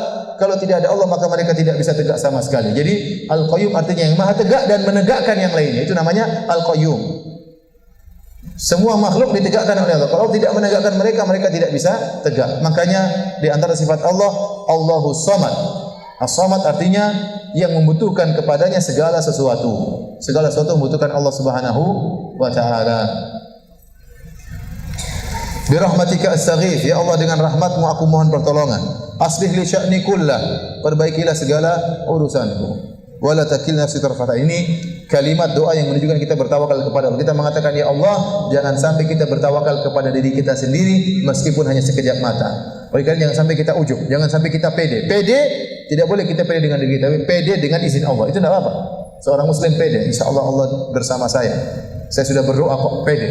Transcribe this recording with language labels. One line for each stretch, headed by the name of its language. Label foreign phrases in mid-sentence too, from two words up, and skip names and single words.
Indonesian: Kalau tidak ada Allah maka mereka tidak bisa tegak sama sekali. Jadi Al-Qayyum artinya yang maha tegak dan menegakkan yang lainnya. Itu namanya Al-Qayyum. Semua makhluk ditegakkan oleh Allah. Kalau tidak menegakkan mereka, mereka tidak bisa tegak. Makanya di antara sifat Allah, Allahus Samad. As-Samad artinya yang membutuhkan kepadanya segala sesuatu. Segala sesuatu membutuhkan Allah
Arabic: سبحانه وتعالى. برحمتك أستغيث,
Indonesian: ya Allah dengan rahmat-Mu aku mohon pertolongan.
Arabic: أصلح لي شأني كله,
Indonesian: perbaikilah segala urusanku.
Arabic: ولا تكلني نفسي طرفة.
Indonesian: Ini kalimat doa yang menunjukkan kita bertawakal kepada Allah. Kita mengatakan, ya Allah, jangan sampai kita bertawakal kepada diri kita sendiri meskipun hanya sekejap mata. Oleh karena jangan sampai kita ujub, jangan sampai kita pede. Pede tidak boleh kita pede dengan diri kita, tapi pede dengan izin Allah. Itu tidak apa-apa. Seorang muslim pede, insyaallah Allah bersama saya. Saya sudah berdoa kok, pede.